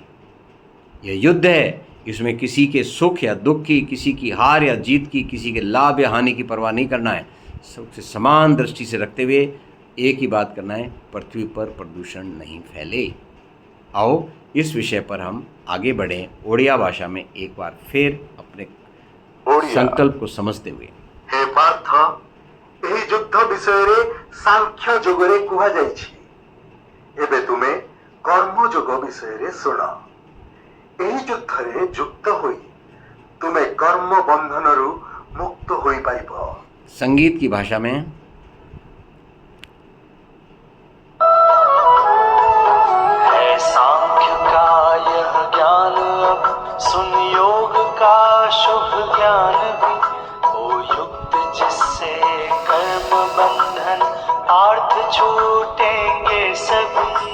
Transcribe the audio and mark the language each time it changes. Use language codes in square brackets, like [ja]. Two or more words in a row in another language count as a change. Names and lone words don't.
[hi] यह युद्ध है, इसमें किसी के सुख या दुख की, किसी की हार या जीत की, किसी के लाभ या हानि की परवाह नहीं करना है। सबसे समान दृष्टि से रखते हुए एक ही बात करना है, पृथ्वी पर प्रदूषण नहीं फैले। आओ इस विषय पर हम आगे बढ़ें ओडिया भाषा में एक बार फिर अपने ओडिया। संकल्प को समझते हुए। हे पार्थ, [or] ଏହି ଯୁଦ୍ଧ ବିଷୟରେ ସାଂଖ୍ୟ ଯୋଗରେ କୁହାଯାଇଛି। ଏବେ ତୁମେ କର୍ମ ଯୋଗ ବିଷୟରେ ଶୁଣ। ଏହି ଯୁଦ୍ଧରେ ଯୁକ୍ତ ହୋଇ ତୁମେ କର୍ମ ବନ୍ଧନରୁ ମୁକ୍ତ ହୋଇପାରିବ। [hi] संगीत की भाषा में है सांख्य का यह ज्ञान, अब सुन योग का शुभ ज्ञान भी। ओ युक्त जिससे कर्म बंधन आर्थ छूटेंगे सभी।